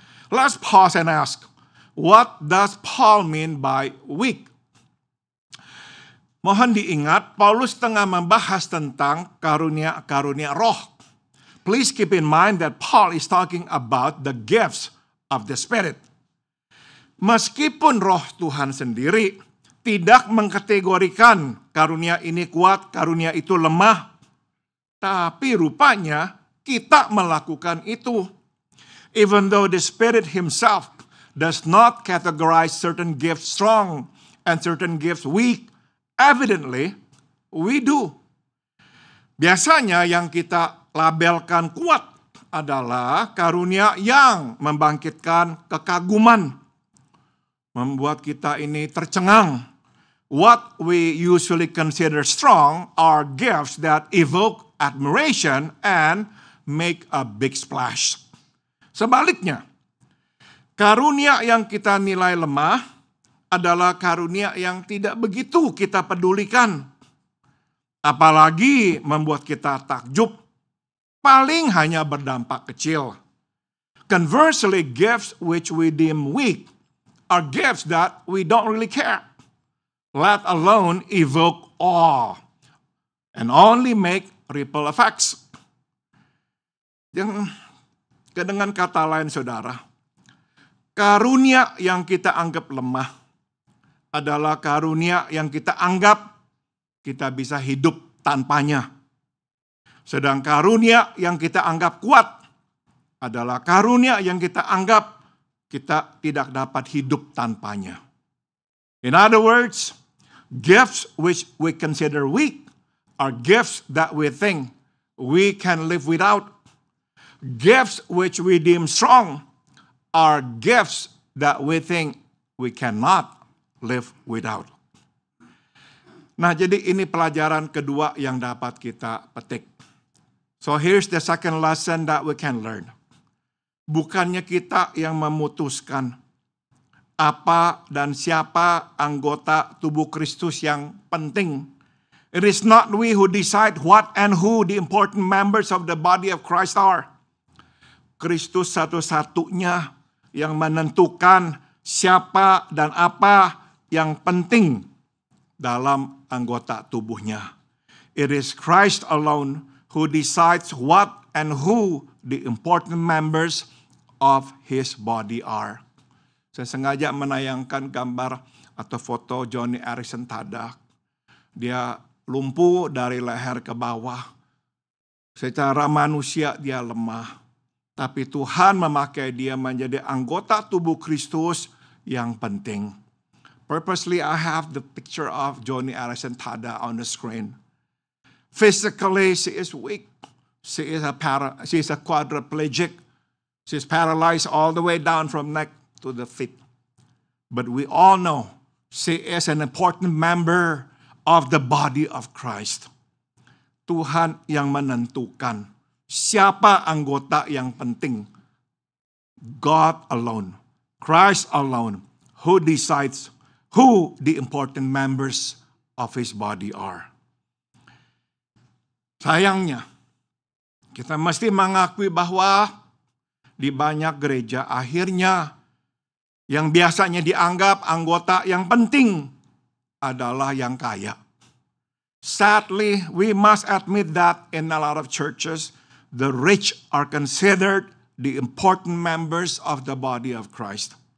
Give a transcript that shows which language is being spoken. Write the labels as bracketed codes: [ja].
[en] Let's pause and ask, what does Paul mean by weak? [id] Mohon diingat, Paulus tengah membahas tentang karunia-karunia roh. [en] Please keep in mind that Paul is talking about the gifts of the Spirit. [id] Meskipun roh Tuhan sendiri tidak mengkategorikan karunia ini kuat, karunia itu lemah, tapi rupanya kita melakukan itu. [en] Even though the Spirit Himself does not categorize certain gifts strong and certain gifts weak, evidently, we do. [id] Biasanya yang kita labelkan kuat adalah karunia yang membangkitkan kekaguman, membuat kita ini tercengang. [en] What we usually consider strong are gifts that evoke admiration and make a big splash. [id] Sebaliknya, karunia yang kita nilai lemah adalah karunia yang tidak begitu kita pedulikan. Apalagi membuat kita takjub, paling hanya berdampak kecil. [en] Conversely, gifts which we deem weak are gifts that we don't really care, let alone evoke awe, and only make ripple effects. [id] Dengan kata lain, saudara, karunia yang kita anggap lemah adalah karunia yang kita anggap kita bisa hidup tanpanya. Sedang karunia yang kita anggap kuat adalah karunia yang kita anggap kita tidak dapat hidup tanpanya. [en] In other words, gifts which we consider weak are gifts that we think we can live without. Gifts which we deem strong are gifts that we think we cannot live without. [id] Nah, jadi ini pelajaran kedua yang dapat kita petik. [en] So here's the second lesson that we can learn. [id] Bukannya kita yang memutuskan apa dan siapa anggota tubuh Kristus yang penting. [en] It is not we who decide what and who the important members of the body of Christ are. [id] Kristus satu-satunya yang menentukan siapa dan apa yang penting dalam anggota tubuhnya. [en] It is Christ alone who decides what and who the important members of His body are. [id] Saya sengaja menayangkan gambar atau foto Joni Eareckson Tada. Dia lumpuh dari leher ke bawah. Secara manusia dia lemah. Tapi Tuhan memakai dia menjadi anggota tubuh Kristus yang penting. [en] Purposely I have the picture of Joni Eareckson Tada on the screen. Physically she is weak. She is a quadriplegic. She's paralyzed all the way down from neck to the feet. But we all know she is an important member of the body of Christ. [id] Tuhan yang menentukan siapa anggota yang penting. [en] God alone, Christ alone, who decides who the important members of His body are. [id] Sayangnya, kita mesti mengakui bahwa di banyak gereja akhirnya yang biasanya dianggap anggota yang penting adalah yang kaya. [en] Sadly, we must admit that in a lot of churches, the rich are considered the important members of the body of Christ.